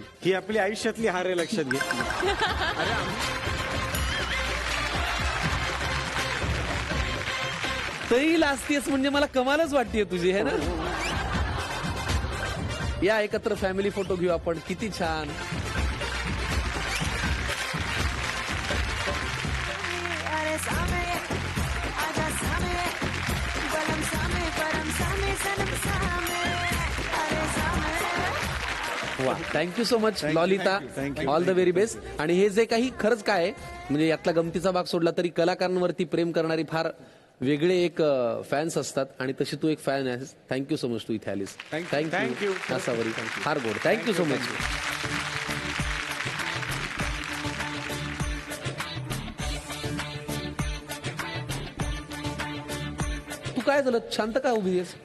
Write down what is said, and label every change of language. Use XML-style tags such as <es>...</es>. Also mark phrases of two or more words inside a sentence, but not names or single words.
<mr>ही आपली आयुष्यातली हार आहे, लक्षात घे. तरी लाजतेस म्हणजे मला कमालच वाटतेय तुझी</mr> <hi>है ना.</hi> <mr>या एकत्र फॅमिली फोटो घेऊ आपण. किती छान.</mr> <hi>अरे सामे आजा सामे बलम सामे परम सामे सनम सामे. अरे सामे.</hi> <mr>वा,</mr> <en>thank you so much Lolita. thank you. all the very best.</en> <mr>आणि हे जे काही खरंच काय म्हणजे यातला गमतीचा भाग सोडला तरी कलाकारांवरती प्रेम करणारी फार वेगळे एक फॅन्स असतात आणि तशी तू एक फॅन आहेस.</mr> <en>thank you so much</en> <mr>तू इथे आलीस. थँक्यू असावरी फार गोड.</mr> <en>thank you so much.</en> <mr>तू काय झालं शांत का उभी आहेस?</mr>